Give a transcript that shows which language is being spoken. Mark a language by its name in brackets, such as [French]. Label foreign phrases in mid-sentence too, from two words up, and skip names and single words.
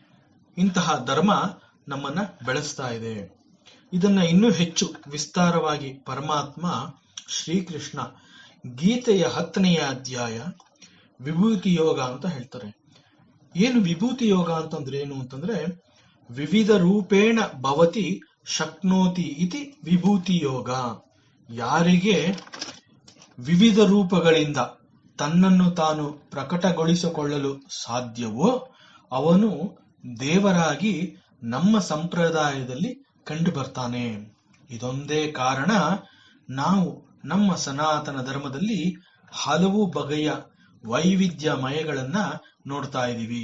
[Kannada] ಇಂತಹ ಧರ್ಮ ನಮ್ಮನ್ನ ಬೆಳೆಸ್ತಾ ಇದೆ. ಇದನ್ನ ಇನ್ನೂ ಹೆಚ್ಚು ವಿಸ್ತಾರವಾಗಿ ಪರಮಾತ್ಮ ಶ್ರೀಕೃಷ್ಣ ಗೀತೆಯ 10ನೇ ಅಧ್ಯಾಯ ವಿಭೂತಿ ಯೋಗ ಅಂತ ಹೇಳ್ತಾರೆ. ಏನು ವಿಭೂತಿ ಯೋಗ ಅಂತಂದ್ರೆ ಏನು ಅಂತಂದ್ರೆ, [Sanskrit] ವಿವಿಧ ರೂಪೇಣ ಭವತಿ ಶಕ್ನೋತಿ ಇತಿ ವಿಭೂತಿ ಯೋಗ. [Kannada] ಯಾರಿಗೆ ವಿವಿಧ ರೂಪಗಳಿಂದ ತನ್ನನ್ನು ತಾನು ಪ್ರಕಟಗೊಳಿಸಿಕೊಳ್ಳಲು ಸಾಧ್ಯವೋ ಅವನು ದೇವರಾಗಿ ನಮ್ಮ ಸಂಪ್ರದಾಯದಲ್ಲಿ ಕಂಡು ಬರ್ತಾನೆ. ಇದೊಂದೇ ಕಾರಣ ನಾವು ನಮ್ಮ ಸನಾತನ ಧರ್ಮದಲ್ಲಿ ಹಲವು ಬಗೆಯ ವೈವಿಧ್ಯಮಯಗಳನ್ನ ನೋಡ್ತಾ ಇದ್ದೀವಿ.